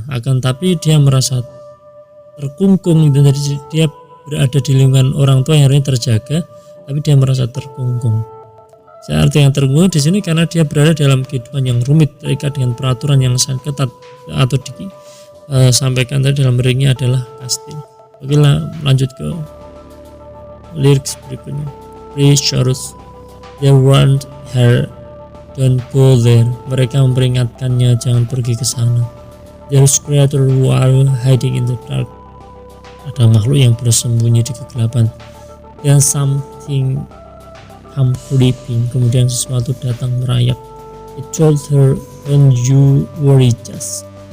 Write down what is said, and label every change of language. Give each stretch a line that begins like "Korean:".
Indonesian: Akan tapi dia merasa terkungkung, jadi dia berada di lingkungan orang tua yang harusnya terjaga, tapi dia merasa terkungkung. Arti yang terkungkung di sini karena dia berada dalam kehidupan yang rumit, terikat dengan peraturan yang sangat ketat, atau disampaikan tadi dalam liriknya adalah kastil. Oke lah, lanjut ke lirik berikutnya.
English: Precious, they warned her, don't go there.
Indonesian: Mereka memperingatkannya jangan pergi ke sana.
English: There's creature who are hiding in the dark.
Indonesian: Ada makhluk yang bersembunyi di kegelapan.
English: Then something come creeping.
Indonesian: Kemudian sesuatu datang merayap.
English: It told her, don't you worry, just.